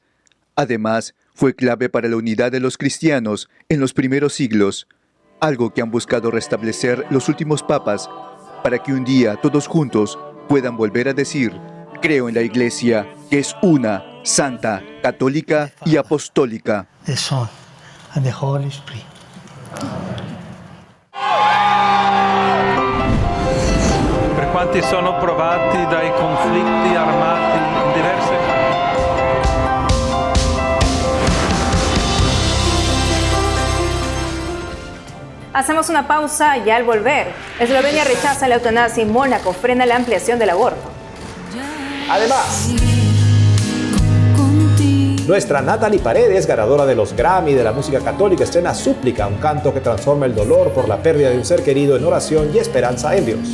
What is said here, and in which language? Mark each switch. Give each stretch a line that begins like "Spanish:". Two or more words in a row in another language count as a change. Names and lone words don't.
Spanish: Además, fue clave para la unidad de los cristianos en los primeros siglos, algo que han buscado restablecer los últimos papas, para que un día todos juntos puedan volver a decir: creo en la Iglesia, que es una, santa, católica y apostólica.
English: The Son and the Holy Spirit.
Italian: Per quanti sono provati dai conflitti armati in diverse
Spanish: Hacemos una pausa y al volver, Eslovenia rechaza la eutanasia y Mónaco frena la ampliación del aborto. Además, nuestra Natalie Paredes, ganadora de los Grammy de la música católica, estrena Súplica, un canto que transforma el dolor por la pérdida de un ser querido en oración y esperanza en Dios.